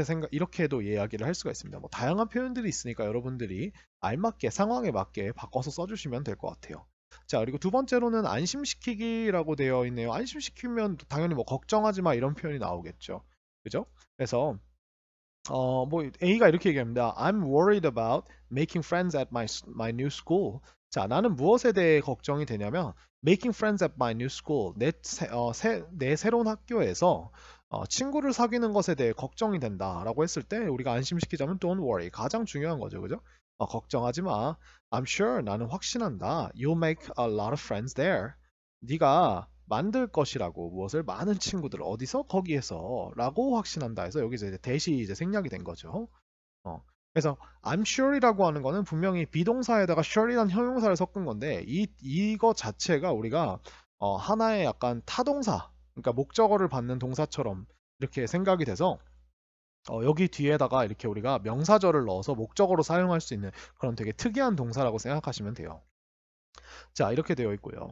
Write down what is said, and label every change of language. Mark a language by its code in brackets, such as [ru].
[ko] 이렇게도 이야기를 할 수가 있습니다. 뭐 다양한 표현들이 있으니까 여러분들이 알맞게 상황에 맞게 바꿔서 써주시면 될 것 같아요. 자, 그리고 두 번째로는 안심시키기라고 되어 있네요. 안심시키면 당연히 뭐 걱정하지 마 이런 표현이 나오겠죠. 그죠? 그래서 뭐 A가 이렇게 얘기합니다. [en] I'm worried about making friends at my new school. [ko] 자, 나는 무엇에 대해 걱정이 되냐면 [en] making friends at my new school. [ko] 내 새로운 학교에서 친구를 사귀는 것에 대해 걱정이 된다라고 했을 때 우리가 안심시키자면 [en] don't worry. [ko] 가장 중요한 거죠. 그죠? 걱정하지 마. [en] I'm sure. [ko] 나는 확신한다. [en] You'll make a lot of friends there. [ko] 네가 만들 것이라고 무엇을 많은 친구들 어디서 거기에서라고 확신한다 해서 여기서 이제 대시 이제 생략이 된 거죠. 그래서 [en] I'm sure [ko] 이라고 하는 거는 분명히 비동사에다가 sure이라는 형용사를 섞은 건데 이거 자체가 우리가 하나의 약간 타동사 그러니까 목적어를 받는 동사처럼 이렇게 생각이 돼서 여기 뒤에다가 이렇게 우리가 명사절을 넣어서 목적어로 사용할 수 있는 그런 되게 특이한 동사라고 생각하시면 돼요. 자, 이렇게 되어 있고요.